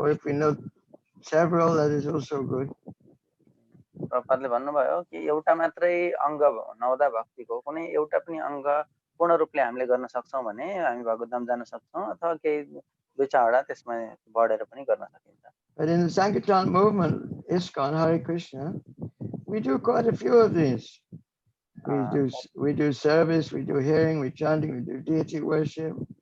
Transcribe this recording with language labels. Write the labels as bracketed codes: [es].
[en] Or if we know several, that is also good. [ne] प्रपातले भन्नुभयो कि एउटा मात्रै अंग नवदा भक्तिको कुनै एउटा पनि अंग पूर्ण रूपले हामीले गर्न सक्छौं भने हामी भगवतधाम जान सक्छौं अथवा केही दुई चारवटा त्यसमा बढेर पनि गर्न सकिन्छ. [en] But in the Sankirtan movement, ISKCON, Hare Krishna, we do quite a few of these. We do service, we do hearing, we chanting, we do deity worship.